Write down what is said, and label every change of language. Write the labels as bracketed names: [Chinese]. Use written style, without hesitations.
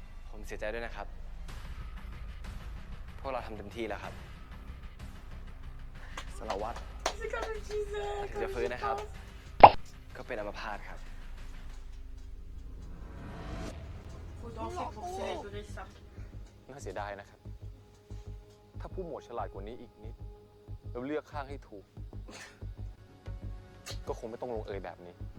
[Thai] ผมเสียใจด้วยนะครับ พวกเราทำเต็มที่แล้วครับ สารวัตร [French] C'est comme je disais, [Thai] ถึงจะฟื้นนะครับ ก็เป็นอัมพาตครับ [French] Faut danser pour célébrer ça. [Thai] น่าเสียดายนะครับ ถ้าผู้หมวดฉลาดกว่านี้อีกนิด แล้วเลือกข้างให้ถูก ก็คงไม่ต้องลงเอยแบบนี้